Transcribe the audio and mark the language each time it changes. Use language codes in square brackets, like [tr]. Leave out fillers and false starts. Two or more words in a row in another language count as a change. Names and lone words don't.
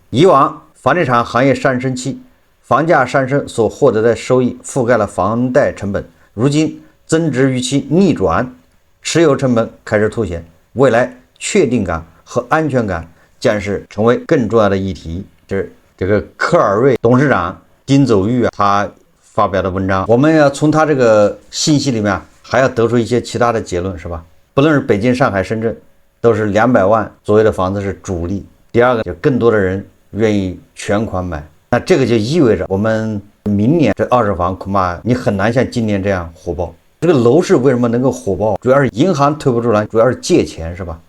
[zh] 以往房地產行業上升期，房價上升所獲得的收益覆蓋了房貸成本，如今增值預期逆轉，持有成本開始凸顯，未來確定感和安全感將是成為更重要的議題。這個科爾瑞董事長丁走玉啊，他發表的文章，我們要從他這個信息裡面還要得出一些其他的結論，是吧？不論是北京、上海、深圳，都是200萬左右的房子是主力。第二個，就更多的人願意全款買，那這個就意味着我們明年這二手房恐怕你很難像今年這樣火爆。這個樓市為什麼能夠火爆？主要是銀行推不出來，主要是借錢，是吧？